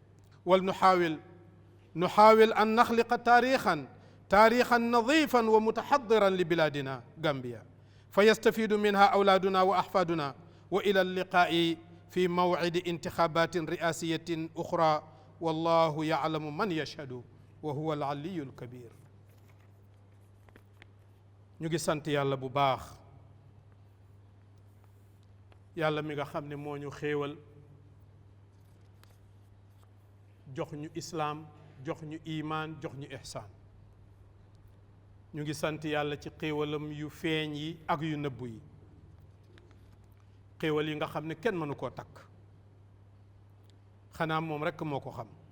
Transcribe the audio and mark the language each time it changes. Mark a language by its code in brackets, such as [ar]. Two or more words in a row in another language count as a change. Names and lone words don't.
[ar] نحاول أن نخلق تاريخا نظيفا ومتحضرا لبلادنا غامبيا، فيستفيد منها أولادنا وأحفادنا. وإلى اللقاء في موعد انتخابات رئاسية أخرى، والله يعلم من يشهد وهو العلي الكبير. [wo] ñu ngi sant yàlla bu baax, yàlla mi nga xam ne moo ñu xéewal jox ñu islaam, jox ñu imaan, jox ñu ihsaan. ñu ngi sant yàlla ci xéewalam yu feeñ yi ak yu nëbbu yi, xéewal yi nga xam ne kenn mënu koo takk, xanaa moom rekk moo ko xam.